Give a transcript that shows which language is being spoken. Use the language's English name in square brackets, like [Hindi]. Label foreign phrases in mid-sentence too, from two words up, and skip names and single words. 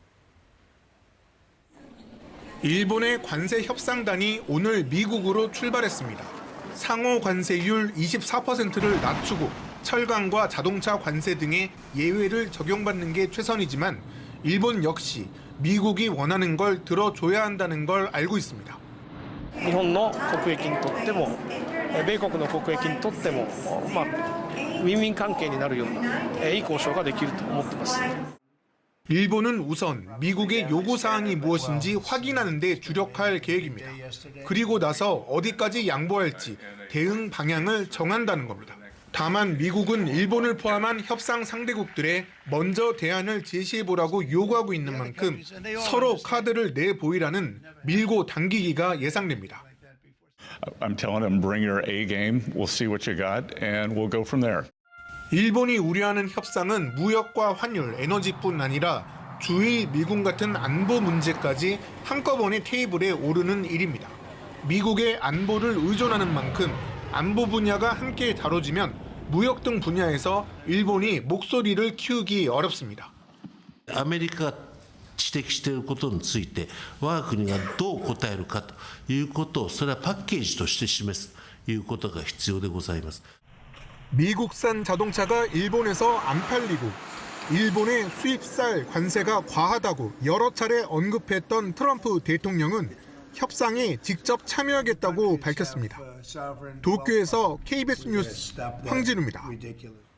[Korean] 일본의 관세 협상단이 오늘 미국으로 출발했습니다. 상호 관세율 24%를 낮추고 철강과 자동차 관세 등의 예외를 적용받는 게 최선이지만 일본 역시 미국이 원하는 걸 들어줘야 한다는 걸 알고 있습니다. [Japanese] 日本の国益にとっても、米国の国益にとっても、ウィンウィン関係になるようないい交渉ができると思っています。 [Korean] 일본은 우선 미국의 요구사항이 무엇인지 확인하는 데 주력할 계획입니다. 그리고 나서 어디까지 양보할지 대응 방향을 정한다는 겁니다. 다만 미국은 일본을 포함한 협상 상대국들에 먼저 대안을 제시해보라고 요구하고 있는 만큼 서로 카드를 내보이라는 밀고 당기기가 예상됩니다. [English] I'm telling them, bring your A game. We'll see what you got, and we'll go from there. [Korean] 일본이 우려하는 협상은 무역과 환율, 에너지뿐 아니라 주일 미군 같은 안보 문제까지 한꺼번에 테이블에 오르는 일입니다. 미국의 안보를 의존하는 만큼 안보 분야가 함께 다뤄지면 무역 등 분야에서 일본이 목소리를 키우기 어렵습니다. [Japanese] アメリカが指摘していることについて我が国がどう答えるかということをそれはパッケージとして示すということが必要でございます。 [Korean] 미국산 자동차가 일본에서 안 팔리고 일본의 수입쌀 관세가 과하다고 여러 차례 언급했던 트럼프 대통령은 협상에 직접 참여하겠다고 밝혔습니다. 도쿄에서 KBS 뉴스 황진우입니다.